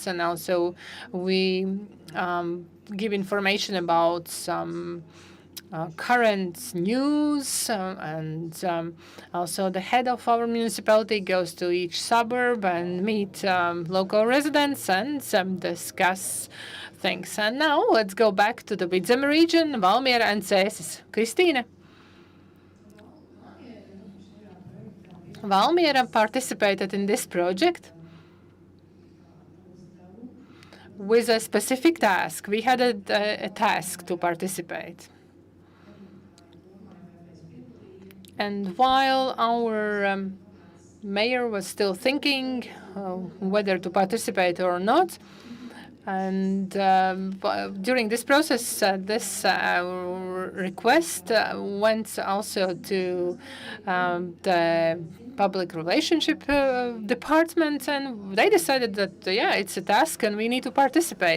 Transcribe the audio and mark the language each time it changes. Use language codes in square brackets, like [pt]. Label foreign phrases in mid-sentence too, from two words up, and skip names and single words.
[en] And also, we give information about some current news, and also the head of our municipality goes to each suburb and meet local residents and discuss things. And now let's go back to the Vidzeme region, Valmiera and Cēsis. Kristīne. Valmiera participated in this project with a specific task. We had a task to participate. And while our mayor was still thinking whether to participate or not, and during this process, this request went also to the public relationship department, and they decided that, yeah, it's a task and we need to participate.